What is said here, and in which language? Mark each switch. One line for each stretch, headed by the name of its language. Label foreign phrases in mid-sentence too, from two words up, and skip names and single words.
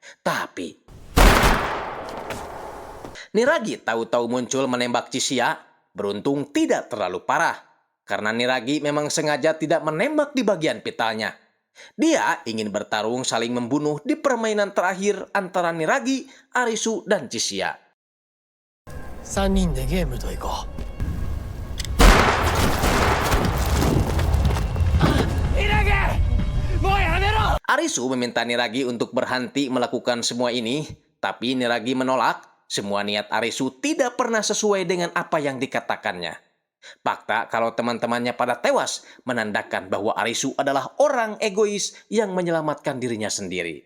Indonesian: Tapi Niragi tahu-tahu muncul menembak Chishia. beruntung tidak terlalu parah, karena Niragi memang sengaja tidak menembak di bagian vitalnya. Dia ingin bertarung saling membunuh di permainan terakhir antara Niragi, Arisu, dan Chishia.
Japanese: 3 人でゲームと行こう。
Indonesian: Arisu meminta Niragi untuk berhenti melakukan semua ini, tapi Niragi menolak. Semua niat Arisu tidak pernah sesuai dengan apa yang dikatakannya. Fakta kalau teman-temannya pada tewas menandakan bahwa Arisu adalah orang egois yang menyelamatkan dirinya sendiri.